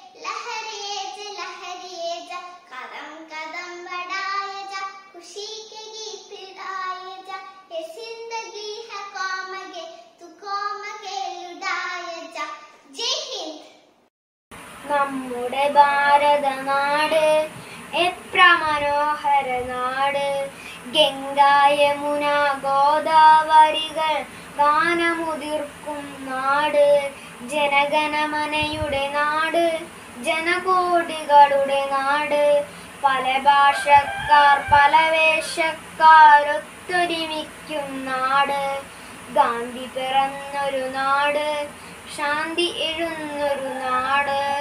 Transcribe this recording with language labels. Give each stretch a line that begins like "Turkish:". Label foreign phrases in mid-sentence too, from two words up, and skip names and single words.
Hindi: लहरिए जा कदम कदम बढ़ाए जा खुशी के गीत गाए जा ये जिंदगी है कौमगे तू कौमगे लुटाए जा जय हिंद
Malayalam: നമ്മുടെ ഭാരതനാട് എത്ര മനോഹര നാട് ഗംഗാ യമുന ഗോദാവരികൾ ഗാനമുതിർക്കും നാട് ജനഗണമനയുടെ നാട് ജനകോടികളുടെ നാട് പല ഭാഷക്കാർ പല വേഷക്കാരൊത്തൊരുമിക്കും നാട് ഗാന്ധി പിറന്നൊരു നാട് ശാന്തി എഴുന്നൊരു നാട്